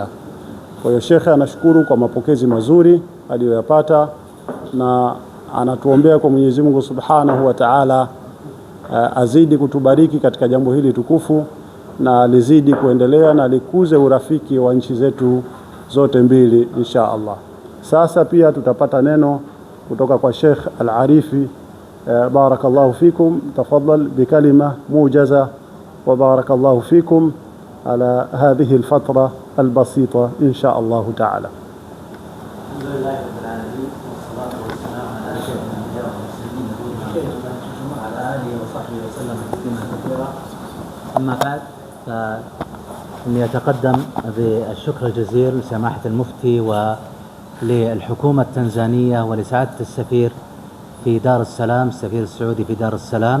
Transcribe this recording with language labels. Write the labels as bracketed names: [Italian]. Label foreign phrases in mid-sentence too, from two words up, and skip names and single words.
[Swahili] Kwa hiyo Sheikh anashukuru kwa mapokezi mazuri aliyoyapata, na anatuombea kwa Mwenyezi Mungu [Arabic] Subhanahu wa Ta'ala [Swahili] azidi kutubariki katika jambo hili tukufu, na lizidi kuendelea na likuze urafiki wa nchi zetu zote mbili [Arabic] insha Allah. [Swahili] Sasa pia tutapata neno kutoka kwa Sheikh Al-Arifi. [Arabic] بارك الله فيكم تفضل بكلمة موجزة وبارك الله فيكم على هذه الفترة البسيطة إن شاء الله تعالى. أما بعد، فإني أتقدم بالشكر الجزيل لسماحة المفتي وللحكومة التنزانية ولسعادة السفير في دار السلام، السفير السعودي في دار السلام.